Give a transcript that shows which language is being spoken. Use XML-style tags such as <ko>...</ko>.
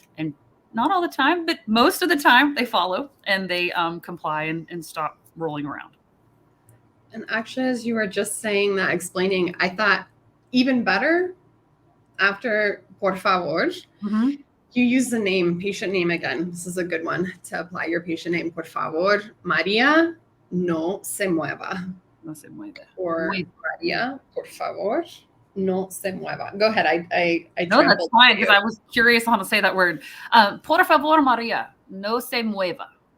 <en>And not all the time, but most of the time they follow and they comply and stop rolling around. And actually, as you were just saying that, explaining, I thought even better after por favor, you use the patient name again. This is a good one to apply your patient name.</en> <es>Por favor, María, no se mueva. No se mueva. Or María, por favor, no se mueva.</es> <en>Go ahead. I no, that's fine, because I was curious on how to say that word.</en> <es>Por favor, María, no se mueva.</es>